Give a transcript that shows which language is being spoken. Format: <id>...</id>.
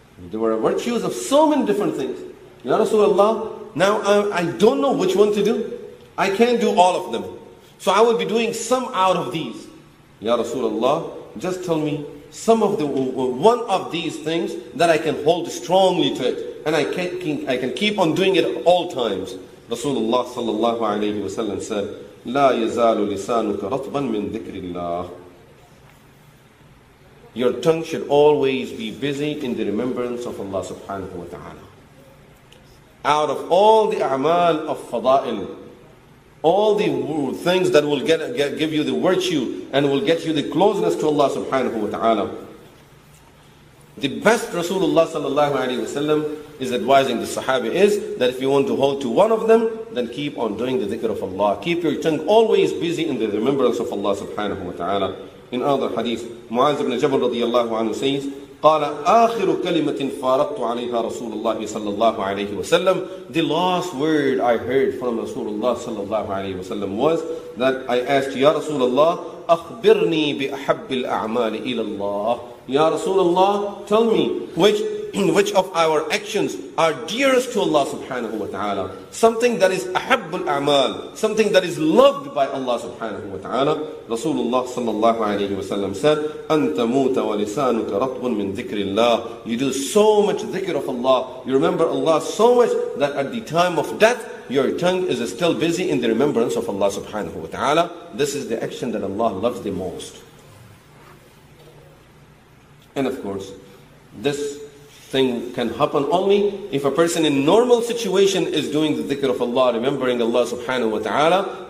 <en>There were virtues of so many different things. Ya Rasulullah, now I don't know which one to do. I can't do all of them. So I will be doing some out of these. Ya Rasulullah, just tell me some of the one of these things that I can hold strongly to it. And I can keep on doing it at all times. Rasulullah sallallahu alayhi wa sallam said,</en> <ar>لا يزال لسانك رطبا من ذكر الله.</ar> <en>Your tongue should always be busy in the remembrance of Allah subhanahu wa ta'ala. Out of all the a'mal of fada'il, all the things that will give you the virtue and will get you the closeness to Allah subhanahu wa ta'ala, the best Rasulullah sallallahu alayhi wa sallam is advising the Sahabi is that if you want to hold to one of them, then keep on doing the dhikr of Allah. Keep your tongue always busy in the remembrance of Allah subhanahu wa ta'ala. In other hadith, Mu'az ibn Jabal radiyallahu anhu says,</en> <ar>قال آخر كلمة فارقت عليها رسول الله صلى الله عليه وسلم.</ar> <en>The last word I heard from Rasulullah sallallahu alayhi wa sallam was that I asked, Ya Rasulullah,</en> <ar>أخبرني بأحب الأعمال إلى الله.</ar> <en>Ya Rasulullah, tell me which of our actions are dearest to Allah subhanahu wa ta'ala. Something that is ahabbul a'mal, something that is loved by Allah subhanahu wa ta'ala. Rasulullah sallallahu alayhi wa sallam said,</en> <ar>أَن تَمُوتَ وَلِسَانُكَ رَطْبٌ مِّن ذِكْرِ اللَّهِ.</ar> <en>You do so much dhikr of Allah, you remember Allah so much that at the time of death, your tongue is still busy in the remembrance of Allah subhanahu wa ta'ala. This is the action that Allah loves the most. And of course, this thing can happen only if a person in normal situation is doing the dhikr of Allah, remembering Allah subhanahu wa ta'ala.</en>